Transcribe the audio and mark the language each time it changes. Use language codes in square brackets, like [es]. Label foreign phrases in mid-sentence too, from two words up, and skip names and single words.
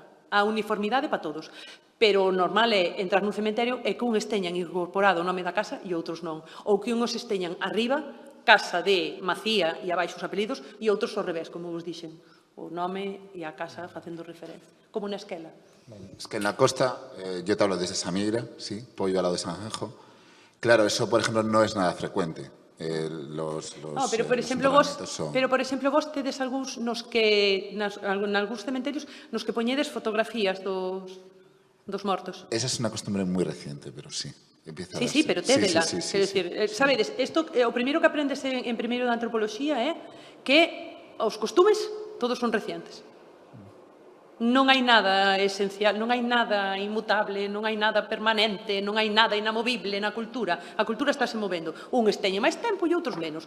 [gl] A uniformidade para todos. Pero o normal é entrar nun cementerio e que uns teñan incorporado o nome da casa e outros non. Ou que uns teñan arriba, casa de Macía e abaixo os apelidos, e outros ao revés, como vos dixen. O nome e a casa facendo referencia. Como na esquela. [es] Es que en la costa, yo te hablo desde Samieira, sí, Pollo al lado de Sanjenjo. Claro, eso, por ejemplo, no es nada frecuente. [gl] Pero por exemplo vos tedes algúns nos que nalgúns cementerios nos que poñedes fotografías dos mortos. [es] Esa es una costumbre muy reciente, pero sí. [gl] Sí, pero tédela. Quero dicir, sabedes, isto o primeiro que aprendes en primeiro de antropoloxía é que os costumes todos son recientes. Non hai nada esencial, non hai nada inmutable, non hai nada permanente, non hai nada inamovible na cultura. A cultura estáse movendo. Uns teñen máis tempo e outros menos.